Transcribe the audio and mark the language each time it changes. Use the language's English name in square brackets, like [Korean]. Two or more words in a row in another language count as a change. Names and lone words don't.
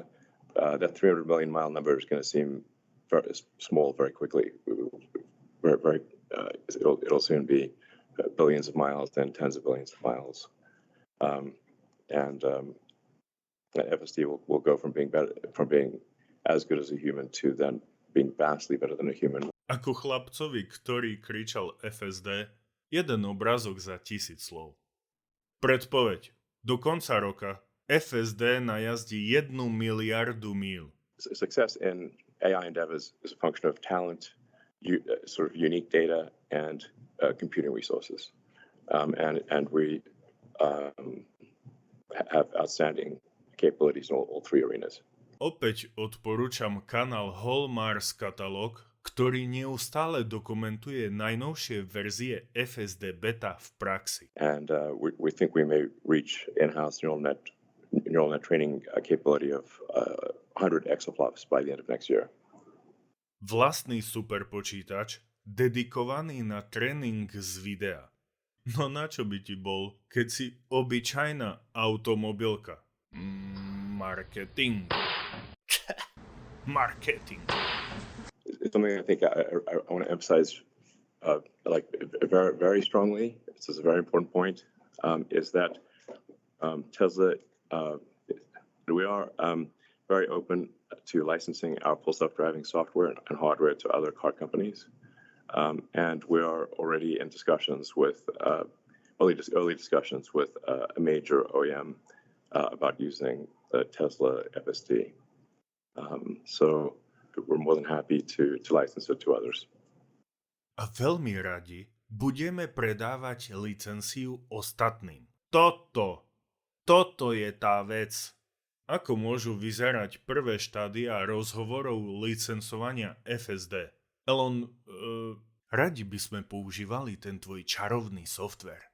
[English] That 300 million mile number is going to seem very small very quickly. It'll soon be billions of miles, then tens of billions of miles. FSD will go from being as good as a human to then being vastly better than a human. [Slovak] Ako chlapcovi, ktorý kričal FSD, jeden obrázok za 1000 slov. Predpoveď. Do konca roka FSD najazdí 1 miliardu míl. [English] Success in AI endeavors is a function of talent, sort of unique data, and computing resources. And we have outstanding capabilities in all three arenas. [Slovak] Opäť odporúčam kanál Hallmarks katalóg, ktorý neustále dokumentuje najnovšie verzie FSD beta v praxi. [English] And we think we may reach in-house neural net training capability of 100 exaflops by the end of next year. [Slovak] Vlastný superpočítač dedikovaný na tréning z videa. No na čo by ti bol, keď si obyčajná automobilka? Marketing. Marketing. [English] It's something I think I want to emphasize very, very strongly. This is a very important point, is that Tesla, we are very open to licensing our full self-driving software and hardware to other car companies. And we are already in discussions with, early discussions with a major OEM about using the Tesla FSD. So we're more than happy to license it to others. [Slovak] A veľmi radi budeme predávať licenciu ostatným. Toto je tá vec. Ako môžu vyzerať prvé štádia rozhovorov licencovania FSD? Elon, radi by sme používali ten tvoj čarovný software.